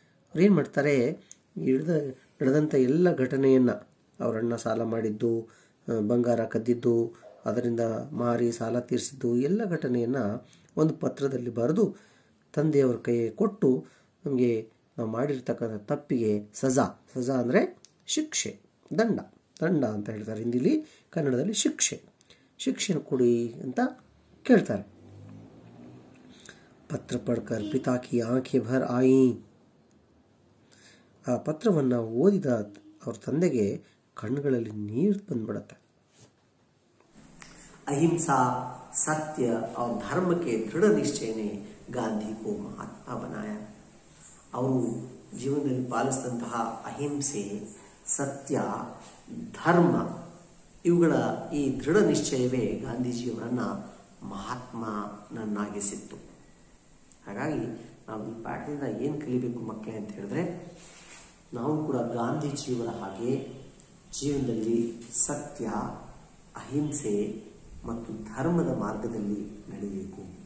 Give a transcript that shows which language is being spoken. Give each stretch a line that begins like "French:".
Kannada: ಅವ್ರೇನು ಮಾಡ್ತಾರೆ, ನಡೆದಂಥ ಎಲ್ಲ ಘಟನೆಯನ್ನು, ಅವರಣ್ಣ ಸಾಲ ಮಾಡಿದ್ದು, ಬಂಗಾರ ಕದ್ದಿದ್ದು, ಅದರಿಂದ ಮಾರಿ ಸಾಲ ತೀರಿಸಿದ್ದು ಎಲ್ಲ ಘಟನೆಯನ್ನು ಒಂದು ಪತ್ರದಲ್ಲಿ ಬರೆದು ತಂದೆಯವ್ರ ಕೈಗೆ ಕೊಟ್ಟು, ನಮಗೆ ನಾವು ಮಾಡಿರ್ತಕ್ಕಂಥ ತಪ್ಪಿಗೆ ಸಜಾ ಅಂದರೆ ಶಿಕ್ಷೆ, ದಂಡ ಅಂತ ಹೇಳ್ತಾರೆ ಹಿಂದಿಲಿ, ಕನ್ನಡದಲ್ಲಿ ಶಿಕ್ಷೆ ಕೊಡಿ ಅಂತ ಕೇಳ್ತಾರೆ.
Hindi: ಪತ್ರ ಪಡ್ಕರ್ ಪಿತಾ ಕಿ ಆಂಖೆ ಭರ್ ಆಯಿ.
Kannada: ಆ ಪತ್ರವನ್ನು ಓದಿದ ಅವ್ರ ತಂದೆಗೆ ಕಣ್ಣುಗಳಲ್ಲಿ ನೀರು ಬಂದ್ಬಿಡತ್ತೆ.
Hindi: अहिंसा, सत्य और धर्म के दृढ़ निश्चय ने ಗಾಂಧಿ को महात्मा बनाया.
Kannada: ಅವರು ಜೀವನದಲ್ಲಿ ಪಾಲಿಸಿದಂತಹ ಅಹಿಂಸೆ, ಸತ್ಯ, ಧರ್ಮ ಇವುಗಳ ಈ ದೃಢ ನಿಶ್ಚಯವೇ ಗಾಂಧೀಜಿಯವರನ್ನು ಮಹಾತ್ಮನನ್ನಾಗಿಸಿತ್ತು. ಹಾಗಾಗಿ ನಾವು ಈ ಪಾಠದಿಂದ ಏನು ಕಲಿಬೇಕು ಮಕ್ಕಳೇ ಅಂತ ಹೇಳಿದ್ರೆ, ನಾವು ಕೂಡ ಗಾಂಧೀಜಿಯವರ ಹಾಗೆ ಜೀವನದಲ್ಲಿ ಸತ್ಯ, ಅಹಿಂಸೆ ಮತ್ತು ಧರ್ಮದ ಮಾರ್ಗದಲ್ಲಿ ನಡೆಯಬೇಕು.